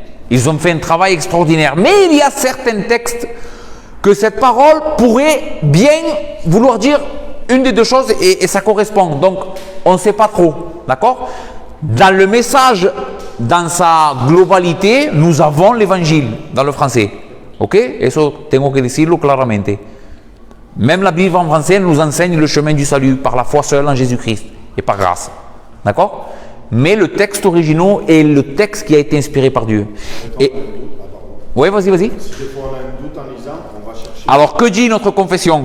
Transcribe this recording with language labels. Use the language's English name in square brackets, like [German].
[French] Ils ont fait un travail extraordinaire. Mais il y a certains textes que cette parole pourrait bien vouloir dire une des deux choses et ça correspond. Donc, on ne sait pas trop. D'accord? Dans le message, dans sa globalité, nous avons l'évangile dans le français. Ok? [Spanish] Eso tengo que decirlo claramente. [French] Même la Bible en français nous enseigne le chemin du salut par la foi seule en Jésus-Christ et par grâce. D'accord? Mais le texte original est le texte qui a été inspiré par Dieu. Et... Oui, vas-y. Si des fois on a un doute en lisant, on va chercher. Alors, que dit notre confession?